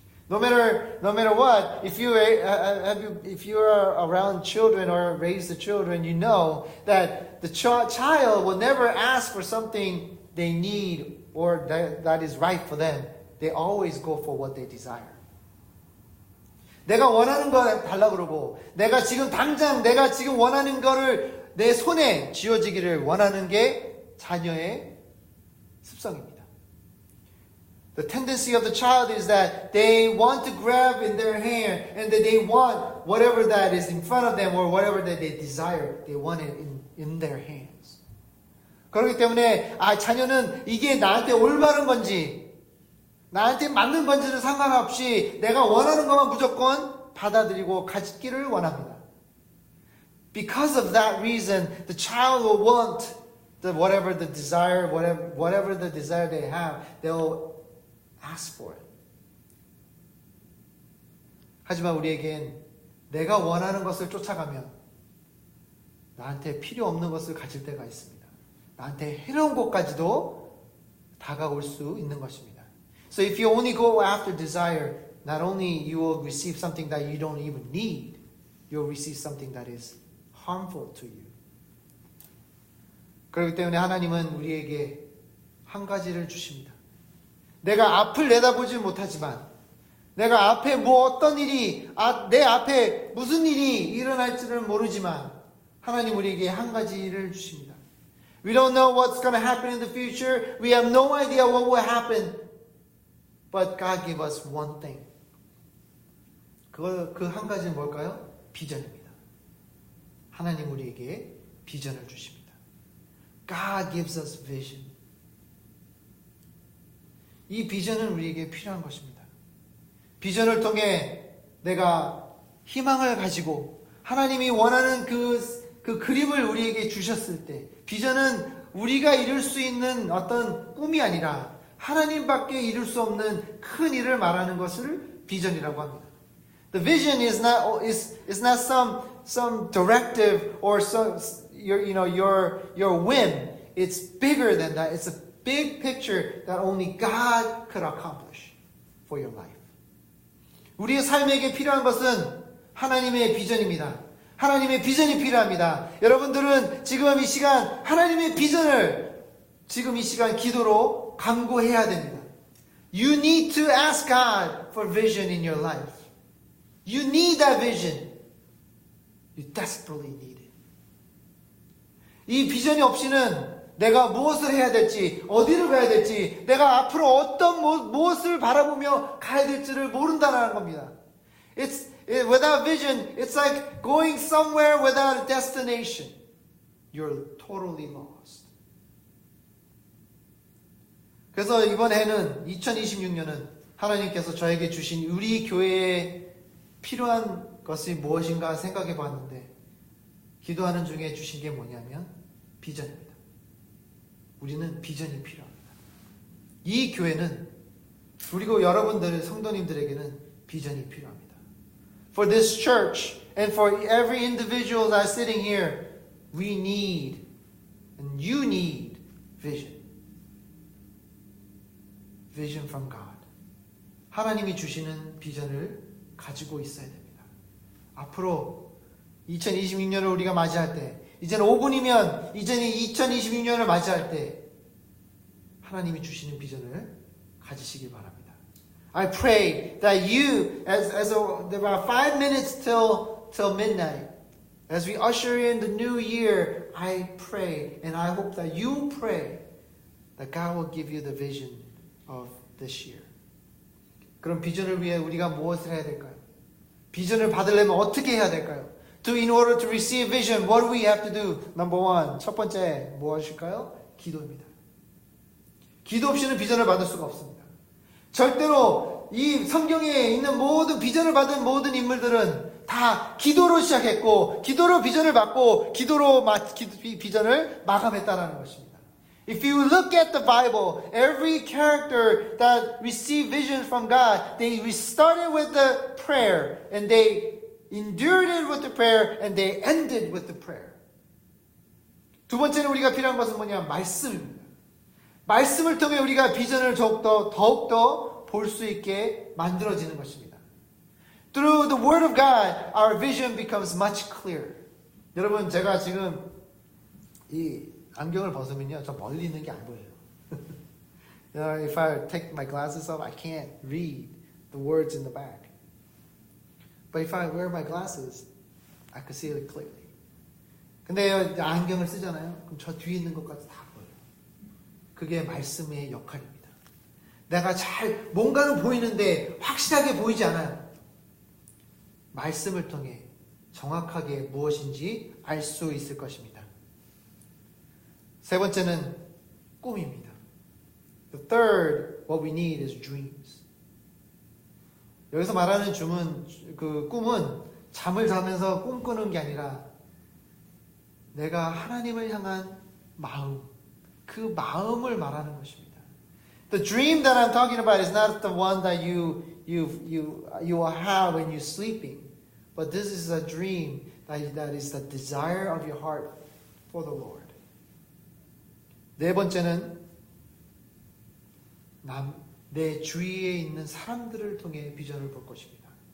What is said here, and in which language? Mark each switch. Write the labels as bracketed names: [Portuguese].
[English] No matter what, if you are around children or raise the children, you know that the child will never ask for something they need or that is right for them. They always go for what they desire. [Korean] 내가 원하는 거 달라고 그러고, 내가 지금 원하는 거를 내 손에 쥐어지기를 원하는 게 자녀의 습성입니다. [English] The tendency of the child is that they want to grab in their hand and that they want whatever that is in front of them or whatever that they desire, they want it in their hands. [Korean] 그렇기 때문에 자녀는 이게 나한테 올바른 건지 나한테 맞는 건지는 상관없이 내가 원하는 것만 무조건 받아들이고 가지기를 원합니다. [English] Because of that reason, the child will want whatever the desire they have, they'll ask for it. [Korean] 하지만 우리에겐 내가 원하는 것을 쫓아가면 나한테 필요 없는 것을 가질 때가 있습니다. 나한테 해로운 것까지도 다가올 수 있는 것입니다. [English] So if you only go after desire, not only you will receive something that you don't even need, you'll receive something that is harmful to you. [Korean] 그렇기 때문에 하나님은 우리에게 한 가지를 주십니다. 내가 앞을 내다보지 못하지만 내가 앞에 어떤 일이 내 앞에 무슨 일이 일어날지는 모르지만 하나님 우리에게 한 가지를 주십니다. [English] We don't know what's going to happen in the future. We have no idea what will happen. But God gave us one thing. [Korean] 그 한 가지는 뭘까요? 비전입니다. 하나님 우리에게 비전을 주십니다. [English] God gives us vision. [Korean] 이 비전은 우리에게 필요한 것입니다. 비전을 통해 내가 희망을 가지고 하나님이 원하는 그 그림을 우리에게 주셨을 때 비전은 우리가 이룰 수 있는 어떤 꿈이 아니라 하나님밖에 이룰 수 없는 큰 일을 말하는 것을 비전이라고 합니다. [English] The vision is not some directive or some your whim. It's bigger than that. It's a big picture that only God could accomplish for your life. [Korean] 우리의 삶에게 필요한 것은 하나님의 비전입니다. 하나님의 비전이 필요합니다. 여러분들은 지금 이 시간 하나님의 비전을 지금 이 시간 기도로 간구해야 됩니다. [English] You need to ask God for vision in your life. You need that vision. You desperately need it. [Korean] 이 비전이 없이는 내가 무엇을 해야 될지, 어디를 가야 될지, 내가 앞으로 어떤 무엇을 바라보며 가야 될지를 모른다는 겁니다. [English] Without vision, it's like going somewhere without a destination. You're totally lost. [Korean] 그래서 이번 해는 2026년은 하나님께서 저에게 주신 우리 교회에 필요한 것이 무엇인가 생각해 봤는데 기도하는 중에 주신 게 뭐냐면 비전입니다. 우리는 비전이 필요합니다. 이 교회는 그리고 여러분들 성도님들에게는 비전이 필요합니다. [English] For this church and for every individual that's sitting here, we need and you need vision. Vision from God. [Korean] 하나님이 주시는 비전을 가지고 있어야 됩니다. 앞으로 2026년을 우리가 맞이할 때 이제는 5분이면 이제는 2026년을 맞이할 때 하나님이 주시는 비전을 가지시길 바랍니다. [English] I pray that you, about 5 minutes till midnight, as we usher in the new year, I pray and I hope that you pray that God will give you the vision of this year. [Korean] 그럼 비전을 위해 우리가 무엇을 해야 될까요? 비전을 받으려면 어떻게 해야 될까요? [English] In order to receive vision, what do we have to do? Number one, [Korean] 첫 번째 무엇일까요? 기도입니다. 기도 없이는 비전을 받을 수가 없습니다. 절대로 이 성경에 있는 모든 비전을 받은 모든 인물들은 다 기도로 시작했고 기도로 비전을 받고 기도로 비전을 마감했다는 것입니다. [English] If you look at the Bible, every character that received vision from God, they started with the prayer and they endured it with the prayer and they ended with the prayer. [Korean] 두 번째는 우리가 필요한 것은 뭐냐? 말씀입니다. 말씀을 통해 우리가 비전을 더욱더 볼 수 있게 만들어지는 것입니다. [English] Through the Word of God, our vision becomes much clearer. [Korean] 여러분, 제가 지금 이 안경을 벗으면요, 저 멀리 있는 게 안 보여요. [English] If I take my glasses off, I can't read the words in the back. But if I wear my glasses, I can see it clearly. [Korean] 근데 안경을 쓰잖아요. 그럼 저 뒤에 있는 것까지 다 보여요. 그게 말씀의 역할입니다. 내가 뭔가는 보이는데 확실하게 보이지 않아요. 말씀을 통해 정확하게 무엇인지 알 수 있을 것입니다. 세 번째는 꿈입니다. [English] The third, what we need is dreams. [Korean] 여기서 말하는 꿈은 잠을 자면서 꿈꾸는 게 아니라 내가 하나님을 향한 마음, 그 마음을 말하는 것입니다. [English] The dream that I'm talking about is not the one that you have when you're sleeping, but this is a dream that is the desire of your heart for the Lord. [Korean] 네 번째는 내 주위에 있는 사람들을 통해 비전을 볼 것입니다.